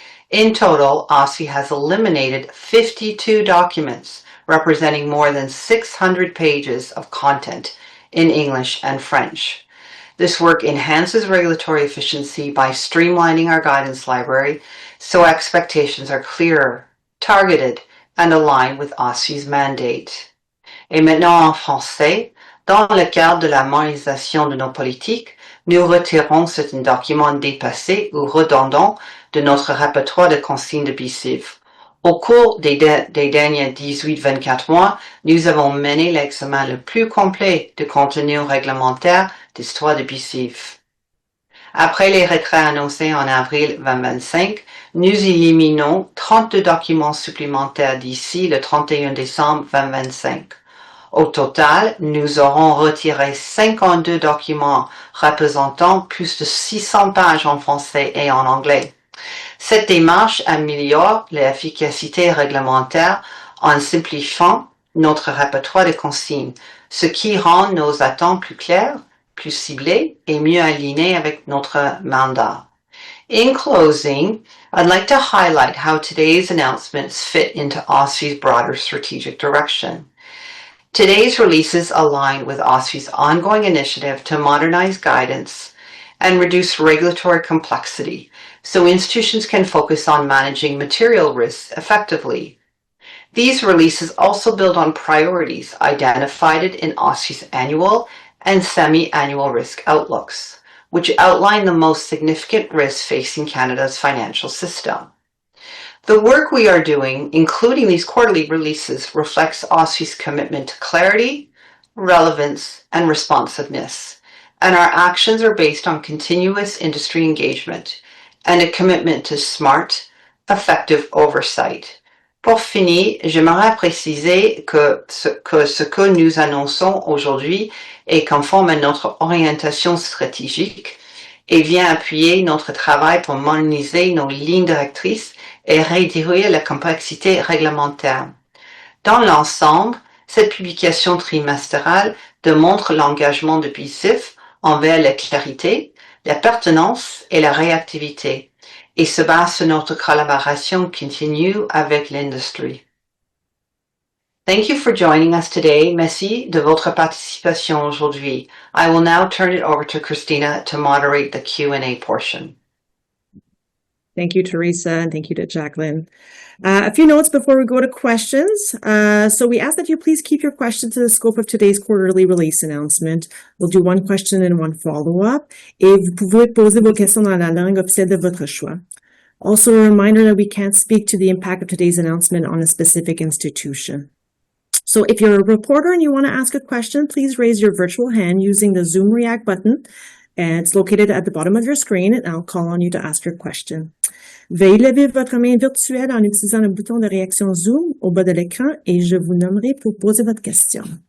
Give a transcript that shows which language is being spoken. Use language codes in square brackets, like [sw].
[en] In total, OSFI has eliminated 52 documents representing more than 600 pages of content in English and French. This work enhances regulatory efficiency by streamlining our guidance library so expectations are clearer, targeted, and aligned with OSFI's mandate. [fr] Et maintenant en français, dans le cadre de la modernisation de nos politiques, nous retirons certains documents dépassés ou redondants de notre répertoire de consignes de BCIF. Au cours des derniers 18-24 mois, nous avons mené l'examen le plus complet de contenu réglementaire d'histoire de BCIF. Après les retraits annoncés en avril 2025, nous éliminons 32 documents supplémentaires d'ici le 31 décembre 2025. Au total, nous aurons retiré 52 documents représentant plus de 600 pages en français et en anglais. Cette démarche améliore l'efficacité réglementaire en simplifiant notre répertoire de consignes, ce qui rend nos attentes plus claires, plus ciblées et mieux alignées avec notre mandat. [en] In closing, I'd like to highlight how today's announcements fit into OSFI's broader strategic direction. Today's releases align with OSFI's ongoing initiative to modernize guidance and reduce regulatory complexity so institutions can focus on managing material risks effectively. These releases also build on priorities identified in OSFI's annual and semi-annual risk outlooks, which outline the most significant risks facing Canada's financial system. The work we are doing, including these quarterly releases, reflects OSFI's commitment to clarity, relevance, and responsiveness, and our actions are based on continuous industry engagement and a commitment to smart, effective oversight. [fr] Pour finir, j'aimerais préciser que ce que nous annonçons aujourd'hui est conforme à notre orientation stratégique et vient appuyer notre travail pour moderniser nos lignes directrices et réduire la complexité réglementaire. Dans l'ensemble, cette publication trimestrielle démontre l'engagement de PICIF envers la clarité, la pertinence et la réactivité, et se base sur notre collaboration continue avec l'industrie. [en] Thank you for joining us today. [fr] Merci de votre participation aujourd'hui. [en] I will now turn it over to Christina to moderate the Q&A portion. Thank you, Theresa, and thank you to Jacqueline. A few notes before we go to questions. So we ask that you please keep your questions to the scope of today's quarterly release announcement. We'll do one question and one follow-up. [fr] Et vous pouvez poser vos questions dans la langue officielle de votre choix. [en] Also, a reminder that we can't speak to the impact of today's announcement on a specific institution. So if you're a reporter and you want to ask a question, please raise your virtual hand using the Zoom React button. And it's located at the bottom of your screen, and I'll call on you to ask your question. [fr] Veuillez lever votre main virtuelle en utilisant le bouton de réaction Zoom au bas de l'écran et je vous nommerai pour poser votre question.